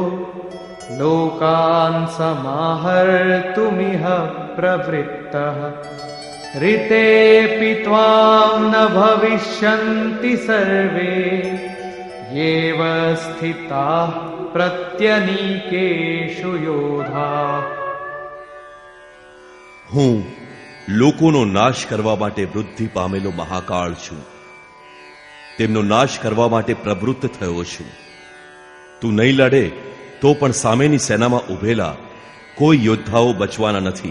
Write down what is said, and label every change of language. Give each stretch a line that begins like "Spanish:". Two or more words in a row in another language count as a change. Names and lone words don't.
Sanskrit: लोकान समाहर्तुमिह प्रवृत्तः ऋतेऽपि त्वां न भविष्यन्ति सर्वे येव स्थिताः प्रत्यनीकेषु योधाः.
Gujarati: હું લોકોનો નાશ કરવા માટે વૃદ્ધિ પામેલો મહાકાળ છું. તેમનો નાશ કરવા માટે પ્રવૃત્ત થયો છું. તું નહીં લડે તો પણ સામેની સેનામાં ઉભેલા કોઈ યોદ્ધાઓ બચવાના નથી.